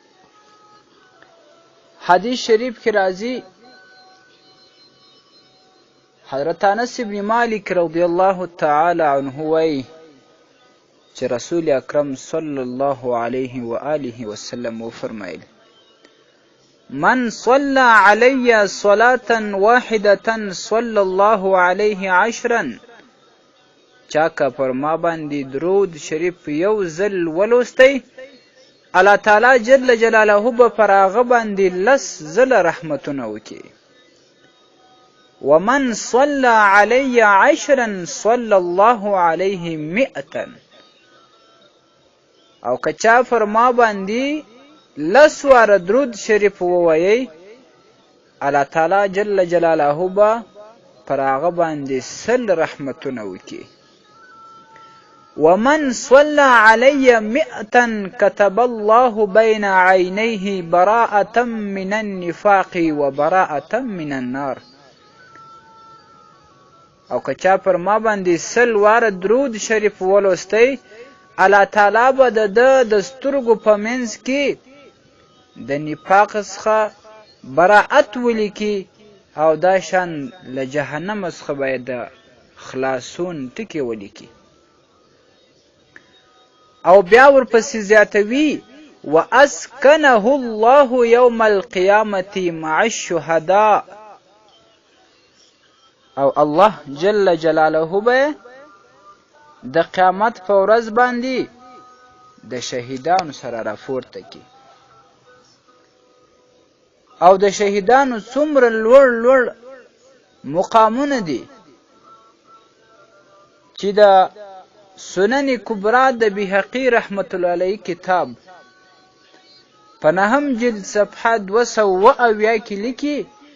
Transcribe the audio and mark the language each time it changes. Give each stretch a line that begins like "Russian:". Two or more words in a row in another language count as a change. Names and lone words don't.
Pashto: حدیث شریف کې راځي، حضرت انس بن مالک
Arabic: رضی الله تعالی عنه
Pashto: وایي چې رسول اکرم
Arabic: صلی الله علیه و آله وسلم
Pashto: وفرمایل:
Arabic: من صلى علي صلاة واحدة صلى الله عليه 10.
Pashto: چا که پر ما باندې درود شریف یو ځل ولوستی،
Arabic: الله تعالی جل جلاله
Pashto: به پر هغه باندې 10 ځله رحمتونه وکړي.
Arabic: ومن صلى علي 10 صلى الله عليه 100.
Pashto: او که چا پر ما باندې 10 واره درود شریف ووایي،
Arabic: الله تعالی جل جلاله
Pashto: به پر هغه باندې 100 رحمتونه وکړي.
Arabic: ومن صلى علي 100 كتب الله بين عينيه براءة من النفاق وبراءة من النار.
Pashto: او که چا پر ما باندې 100 واره درود شریف ولوستی،
Arabic: الله تعالی
Pashto: به د سترګو په منځ کې د نفاق څخه براءت ولیکي، او دا شان له جهنم څخه به د خلاصون ټکي ولیکي. او بیا ورپسې زیاتوي:
Arabic: واسکنه الله یوم القیامة مع الشهداء.
Pashto: او
Arabic: الله جل جلاله
Pashto: به د قیامت په ورځ باندې د شهیدانو سره راپورته کړي. او د شهیدانو څومره لوړ لوړ مقامونه دي چې د سنن کبرا د بیهقی
Arabic: رحمت الله علیه
Pashto: کتاب په 9 جلد صفحه 270 کې لیکي